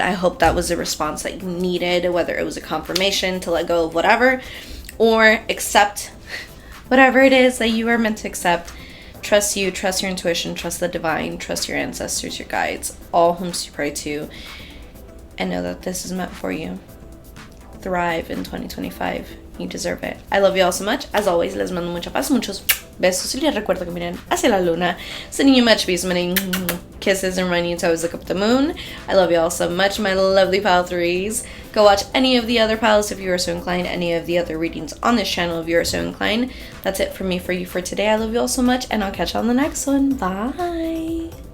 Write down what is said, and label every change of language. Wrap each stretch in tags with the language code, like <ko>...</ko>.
<en>I hope that was a response that you needed, whether it was a confirmation to let go of whatever, or accept whatever it is that you are meant to accept. Trust you, trust your intuition, trust the divine, trust your ancestors, your guides, all whom you pray to, and know that this is meant for you. Thrive in 2025. You deserve it. I love you all so much.</en> <es>As always, les mando mucha paz, muchos besos, y les recuerdo que miren hacia la luna.</es> <en>Sending you much peace, many kisses, and reminding you to always look up at the moon. I love you all so much, my lovely pile 3s. Go watch any of the other piles if you are so inclined, any of the other readings on this channel if you are so inclined. That's it for me for you for today. I love you all so much, and I'll catch you on the next one. Bye.</en>